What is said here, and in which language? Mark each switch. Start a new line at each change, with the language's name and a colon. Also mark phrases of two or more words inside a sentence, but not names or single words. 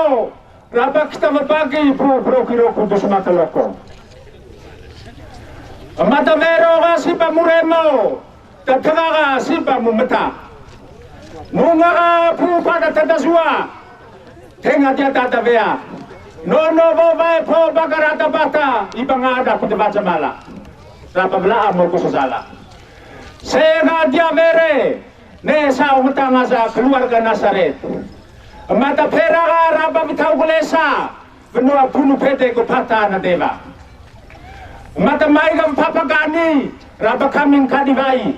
Indonesian: Rabak kita berbagi Paroki Roh Kudus Mataloko.
Ngad'a: Mata mero ka sipa muremo, tatanga ka sipa mumeta. Nunga ka pupa na tatasua, tenga dia tatavea. Nono babae po bagarata bata, ibang ada ko dibaca mala. Rapabla mo ko sala. Senga dia mere, ne sa umtanga sa keluarga Nazaret. Mata pera ka raba bitaw kulesa, benua punu pete ko pata na deva. Mata mai kam papagani raba kaming kadivai.